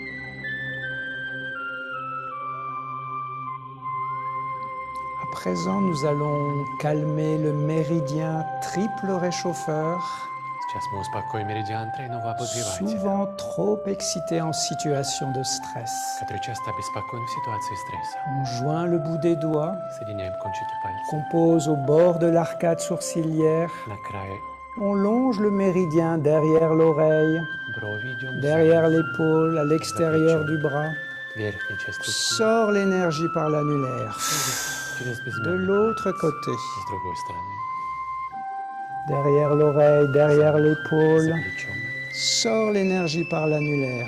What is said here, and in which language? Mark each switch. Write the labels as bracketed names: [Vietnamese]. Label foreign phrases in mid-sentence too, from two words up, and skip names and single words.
[French] À présent, nous allons calmer le méridien triple réchauffeur, [Russian] Сейчас мы успокоим меридиан тройного обогревателя, [French] souvent trop excité en situation de stress. [Russian] который часто обеспокоен в ситуации стресса. [French] On joint le bout des doigts, [Russian] Соединяем кончики пальцев [French] qu'on pose au bord de l'arcade sourcilière. [Russian] на крае [French] On longe le méridien derrière l'oreille, [Russian] брови, идем [French] derrière [Russian] вверх, [French] l'épaule, à l'extérieur du bras. [Russian] верхняя часть руки, [French] Sors l'énergie par l'annulaire. [Russian] через [French] De [Russian] безымянный [French] l'autre [Russian] палец, [French] côté, [Russian] с другой стороны, [French] derrière l'oreille, derrière [Russian] за [French] l'épaule. [Russian] плечом. [French] Sors l'énergie par l'annulaire.